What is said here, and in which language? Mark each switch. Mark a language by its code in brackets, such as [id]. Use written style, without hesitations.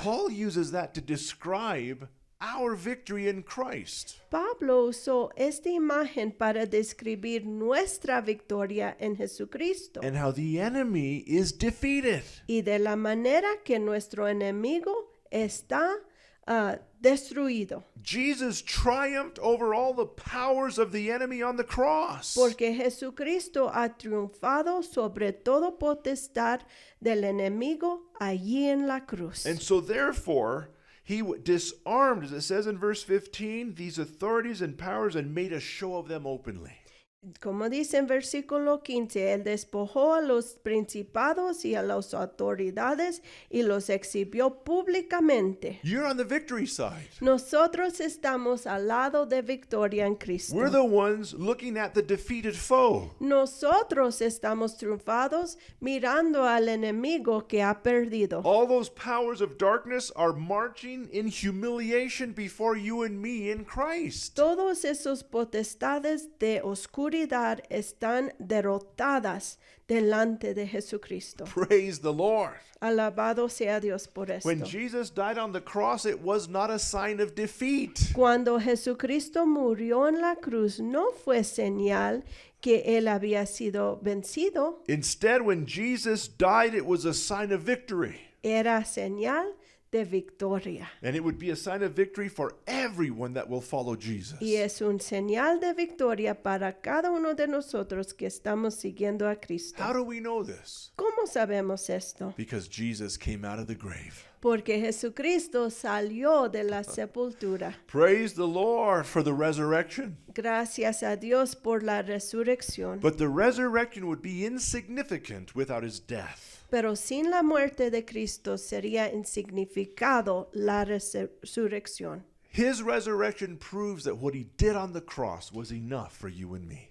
[en] Paul uses that to describe our victory in Christ. [es] Pablo usó esta imagen para describir nuestra victoria en Jesucristo [en] And how the enemy is defeated. [es] y de la manera que nuestro enemigo está destruido. [en] Jesus triumphed over all the powers of the enemy on the cross. [es] Porque Jesucristo ha triunfado sobre todo potestad del enemigo allí en la cruz. [en] And so therefore, he disarmed, as it says in verse 15, these authorities and powers and made a show of them openly. [es] Como dice en versículo 15, Él despojó a los principados y a las autoridades y los exhibió públicamente. [en] You're on the victory side. [es] Nosotros estamos al lado de victoria en Cristo. [en] We're the ones looking at the defeated foe. [es] Nosotros estamos triunfados mirando al enemigo que ha perdido. [en] All those powers of darkness are marching in humiliation before you and me in Christ. [es] Todos esos potestades de oscuridad están derrotadas delante de Jesucristo. [en] Praise the Lord. [es] Alabado sea Dios por esto. [en] When Jesus died on the cross, it was not a sign of defeat. [es] Cuando Jesucristo murió en la cruz, no fue señal que él había sido vencido, [en] Instead, when Jesus died, it was a sign of victory. [es] era señal de victoria. [en] And it would be a sign of victory for everyone that will follow Jesus. [es] Y es un señal de victoria para cada uno de nosotros que estamos siguiendo a Cristo. [en] How do we know this? [es] ¿Cómo sabemos esto? [en] Because Jesus came out of the grave. [es] Porque Jesucristo salió de la sepultura. [en] Praise the Lord for the resurrection. [es] Gracias a Dios por la resurrección. [en] But the resurrection would be insignificant without his death. [es] Pero sin la muerte de Cristo sería insignificado la resurrección. [en] His resurrection proves that what he did on the cross was enough for you and me.